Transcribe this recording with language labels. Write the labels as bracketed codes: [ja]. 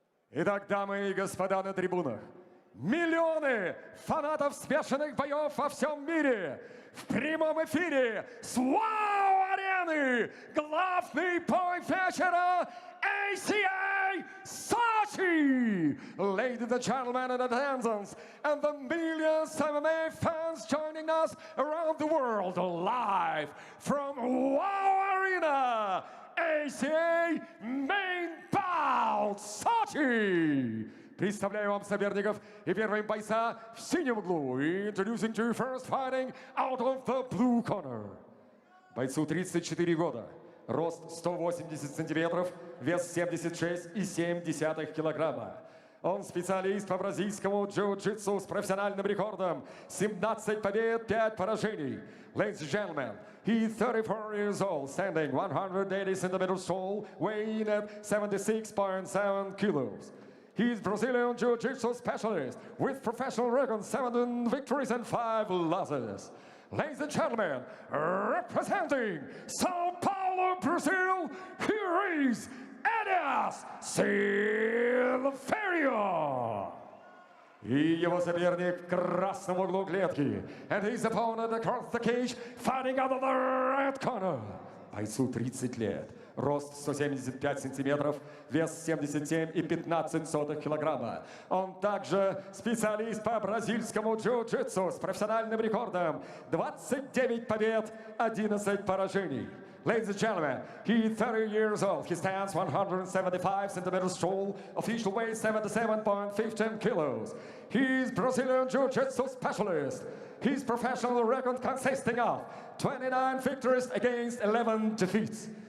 [ru] Итак, дамы и господа на трибунах, миллионы фанатов смешанных боев во всем мире в прямом эфире с ВАУ-арены. Главный бой вечера ACA Sochi. [en] Ladies and gentlemen in attendance and the millions of MMA fans joining us around the world live from WOW Arena. ACA Main Bout Sochi. [ru] Представляю вам соперников и первым бойца в синем углу. [en] Introducing to first fighting out of the blue corner. [ru] Бойцу 34 года. Рост 180 сантиметров, вес 76,7 килограмма. Он специалист по бразильскому джиу-джитсу с профессиональным рекордом 17 побед, 5 поражений. [en] Ladies and gentlemen, he's 34 years old, standing 180 centimeters tall, weighing at 76.7 kilos. He's Brazilian Jiu-Jitsu specialist with professional record 7 victories and 5 losses. Ladies and gentlemen, representing Sao Paulo, Brazil, here is Elias Silverio. [ru] И его соперник в красном углу клетки. [en] And his opponent across the cage, fighting out of the red corner. [ru] Бойцу 30 лет. Рост 175 сантиметров, вес 77,15 килограмма. Он также специалист по бразильскому джиу-джитсу с профессиональным рекордом 29 побед, 11 поражений. [en] Ladies and gentlemen, he's 30 years old. He stands 175 centimeters tall, official weight 77.15 kilos. He's Brazilian Jiu-Jitsu specialist. His professional record consisting of 29 victories against 11 defeats.